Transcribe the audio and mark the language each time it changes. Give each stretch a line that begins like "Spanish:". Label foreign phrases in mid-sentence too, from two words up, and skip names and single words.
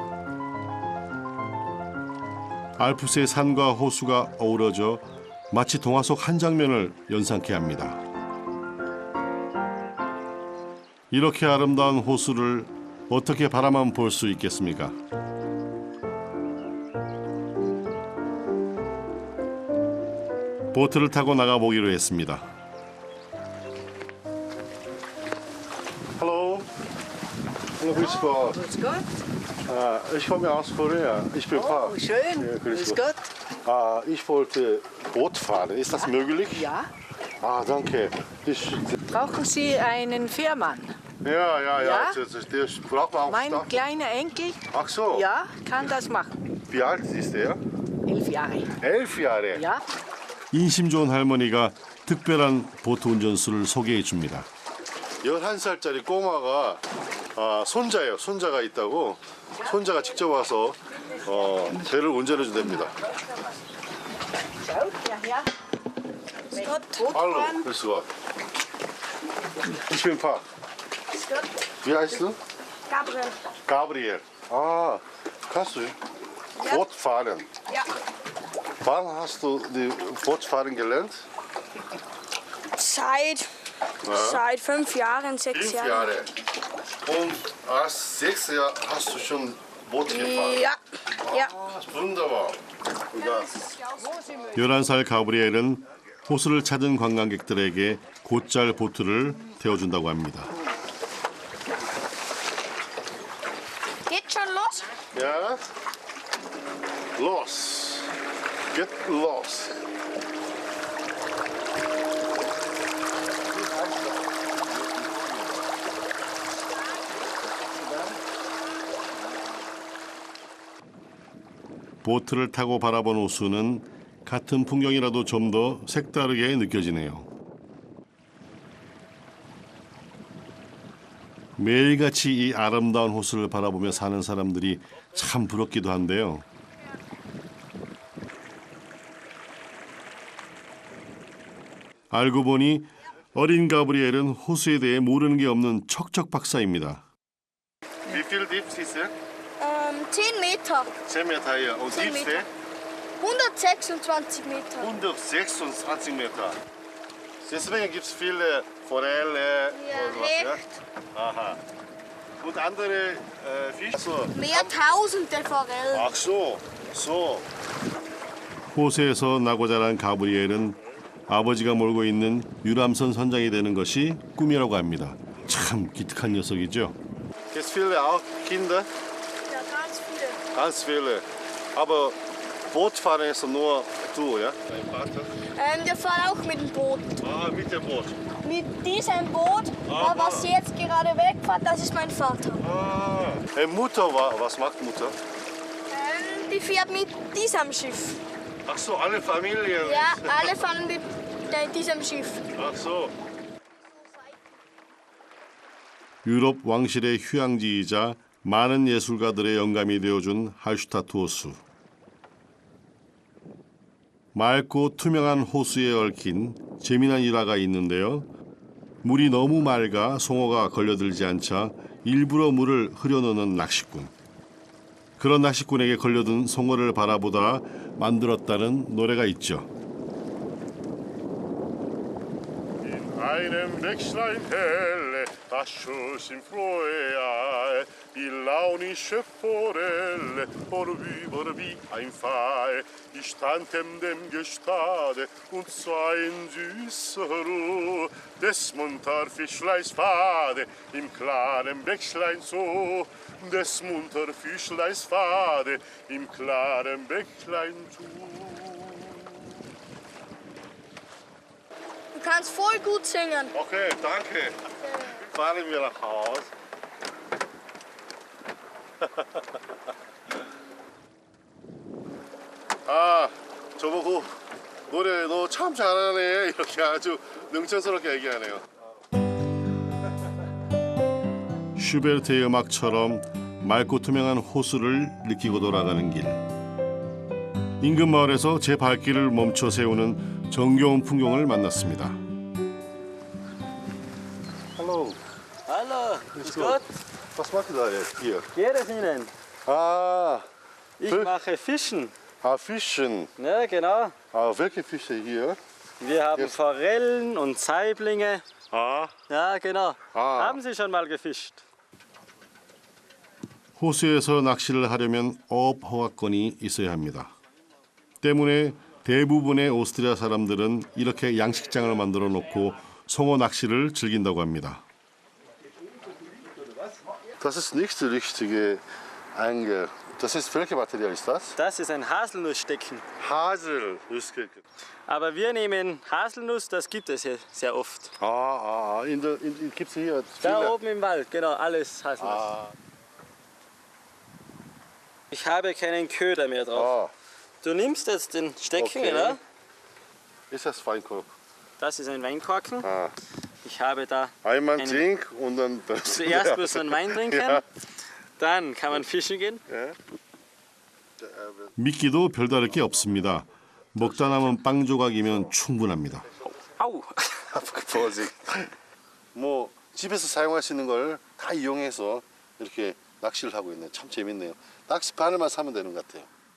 Korean: 알프스의 산과 호수가 어우러져 마치 동화 속 한 장면을 연상케 합니다. 이렇게 아름다운 호수를 어떻게 바라만 볼 수 있겠습니까? 보트를 타고 나가보기로 했습니다.
German: Hallo. Hallo, grüß Gott. Grüß Gott. Ich komme aus Korea. Ich bin Paar. Oh, schön. Ja, Grüß Gott. Ich wollte Boot fahren. Ist das möglich? Ja. Danke. Brauchen Sie einen Fährmann? Ja. Ja? Das braucht man auch. Mein kleiner Enkel, Ach so. ja, kann das machen. Wie alt ist er? 11 Jahre. 11 Jahre. Ja.
Korean: 인심 좋은 할머니가 특별한 보트 운전수를 소개해 줍니다. 11살짜리 꼬마가 손자예요. 손자가 있다고 손자가 직접 와서 배를 운전해 준답니다.
German: Hallo, grüß Gott. Ich bin Paar. Wie heißt du? Gabriel. Gabriel. Kannst du Boot fahren? Ja. Wann hast du die Bootfahren gelernt? Seit 5 Jahren, 6 5 Jahren. Jahre. Und als 6 Jahre hast du schon Boot gefahren? Ja. Ja. Wunderbar.
Korean: 11살 가브리엘은 호수를 찾은 관광객들에게 곧잘 보트를 태워준다고 합니다.
German: Geht schon los? Ja? Los. Get los.
Korean: 보트를 타고 바라본 호수는 같은 풍경이라도 좀 더 색다르게 느껴지네요. 매일같이 이 아름다운 호수를 바라보며 사는 사람들이 참 부럽기도 한데요. 알고 보니 어린 가브리엘은 호수에 대해 모르는 게 없는 척척 박사입니다.
German: Wie viel Dips ist er? 10 Meter. 10 Meter hier. Und 10 Dips Meter. 126 Meter. 126 Meter. Deswegen gibt es viele Forelle Ja, und was, ja? Hecht. Aha. Und andere Fische? So. Mehr tausende Forellen. Ach so, so.
Korean: 호수에서 나고 자란 가브리엘은 아버지가 몰고 있는 유람선 선장이 되는 것이 꿈이라고 합니다. 참 기특한 녀석이죠.
German: Gibt es viele auch Kinder? Ja, ganz viele. Ganz viele. Aber Bootfahren ist nur du, ja? Dein Vater? Wir fahren auch mit dem Boot. Ah, mit dem Boot. Mit diesem Boot, was jetzt gerade wegfährt, das ist mein Vater. Ah. Mutter, was macht Mutter? Die fährt mit diesem Schiff. Ach so, alle Familien. Ja, alle fahren mit diesem Schiff. Ach so.
Korean: 유럽 왕실의 휴양지이자 많은 예술가들의 영감이 되어준 할슈타트 호수. 맑고 투명한 호수에 얽힌 재미난 일화가 있는데요. 물이 너무 맑아 송어가 걸려들지 않자 일부러 물을 흐려놓는 낚시꾼. 그런 낚시꾼에게 걸려든 송어를 바라보다 만들었다는 노래가 있죠.
German: Einem Wechslein helle, das Schuss im Frohe, die launische Forelle, vorüber wie ein Pfeil. Ich stand dem Gestade und sah in süßer Ruhe des Munterfischleins Pfade im klaren Bächlein so, des Munterfischleins Pfade im klaren Bächlein so. Du kannst voll gut singen. Okay, danke. Fahren wir nach Haus.
Korean: 아, 저보고 노래 너 참 잘하네 이렇게 아주 능청스럽게 얘기하네요. 슈베르트의 음악처럼 맑고 투명한 호수를 느끼고 돌아가는 길. 인근 마을에서 제 발길을 멈춰 세우는 정겨운 풍경을 만났습니다.
German: Hallo. Hallo, grüß Gott. Was macht ihr da jetzt hier? Geht es Ihnen? Ah, Ich mache Fischen. Fischen. Ja, genau. Welche Fische hier? Wir haben Jetzt- Forellen und Saiblinge. 아, Ja, genau. Ah. Haben Sie schon mal gefischt?
Korean: 호수에서 낚시를 하려면 어업 허가권이 있어야 합니다. 때문에 대부분의 오스트리아 사람들은 이렇게 양식장을 만들어 놓고 송어 낚시를 즐긴다고 합니다.
German: das ist nicht die richtige Angel. Das ist welche Material ist das? Das ist ein Haselnussstecken. Hasel. Aber wir nehmen Haselnuss, das gibt es hier sehr oft. Gibt es hier Da viele? oben im Wald, genau, alles Haselnuss. Ah, Ich habe keinen Köder mehr drauf. ah. Du nimmst jetzt den Stecken, Okay. genau. Ist das Feinkorb? Das ist ein Weinkorken. Ah. Ich habe da Einmal Eine- trink und dann das. zuerst muss man Wein trinken, Ja. dann kann man fischen gehen.
Korean: 미끼도 별다를 게 없습니다. 먹다 남은 빵 조각이면 충분합니다. Au!
German: Vorsicht.
Korean: 뭐 집에서 사용할 수 있는 걸 다 이용해서 이렇게 낚시를 하고 있네요. 참 재밌네요. 낚시 바늘만 사면 되는 것 같아요.